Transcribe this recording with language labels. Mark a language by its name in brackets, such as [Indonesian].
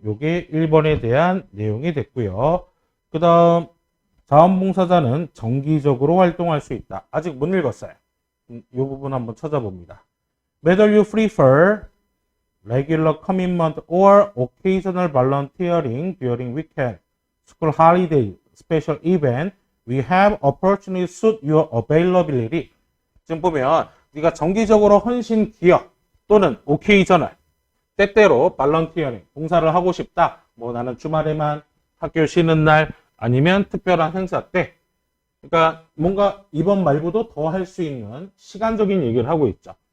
[Korean] 요게 1번에 대한 내용이 됐고요. 그 다음 자원봉사자는 정기적으로 활동할 수 있다. 아직 못 읽었어요. 이 부분 한번 찾아봅니다. [English] Whether you prefer regular commitment or occasional volunteering during weekend, school holiday, special event, we have opportunity to suit your availability. [Korean] 지금 보면 네가 정기적으로 헌신 기여 또는 occasional, 때때로 volunteering, 봉사를 하고 싶다. 뭐 나는 주말에만 학교 쉬는 날 아니면 특별한 행사 때. 그러니까 뭔가 이번 말고도 더 할 수 있는 시간적인 얘기를 하고 있죠.